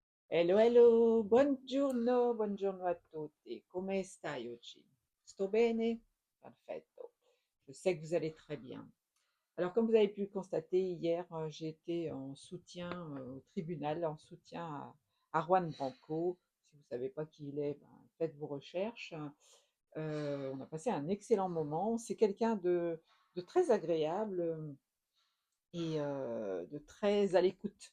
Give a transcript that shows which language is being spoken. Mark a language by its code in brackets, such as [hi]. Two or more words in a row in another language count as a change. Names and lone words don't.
[en] Hello, hello, [it] buongiorno, buongiorno a tutti. Come stai oggi? Sto bene? Perfetto. [fr] Je sais que vous allez très bien. Alors, comme vous avez pu le constater, hier, j'ai été en soutien au tribunal, en soutien à Juan Branco. Si vous ne savez pas qui il est, ben, faites vos recherches. On a passé un excellent moment. C'est quelqu'un de très agréable et de très à l'écoute.